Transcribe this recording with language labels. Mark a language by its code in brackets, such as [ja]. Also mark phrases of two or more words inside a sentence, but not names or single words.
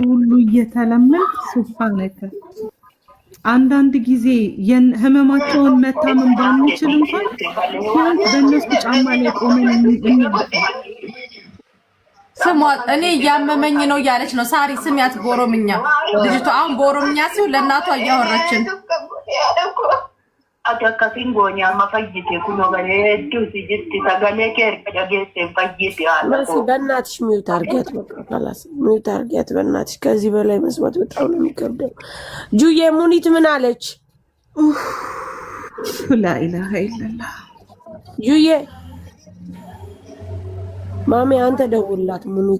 [am] ሁሉ እየተለመድ ሱብሃነከ። አንዳንድ ጊዜ ህመማቸውን መታመን ባንችል እንኳን በእነሱ ጫማ ላይ ቆመን ስሟት። እኔ እያመመኝ ነው እያለች ነው ሳሪ። ስሚያት በኦሮምኛ ልጅቷ አሁን በኦሮምኛ ሲሆን ለእናቷ እያወራችን [om] akkasiin goonii amma fayyite kunoo bareedduu si jirti sagalee kee erga dhageesseen fayyite [am] መሲ በእናትሽ ሚዩት አርጊያት። በቃ ካላስ ሚዩት አርጊያት በእናትሽ። ከዚህ በላይ መስማት በጣም ነው የሚከብደው። ጁዬ ሙኒት ምን አለች? [ar] لا إله إلا الله [am] ጁዬ ማሚ አንተ ደውላት ሙኒት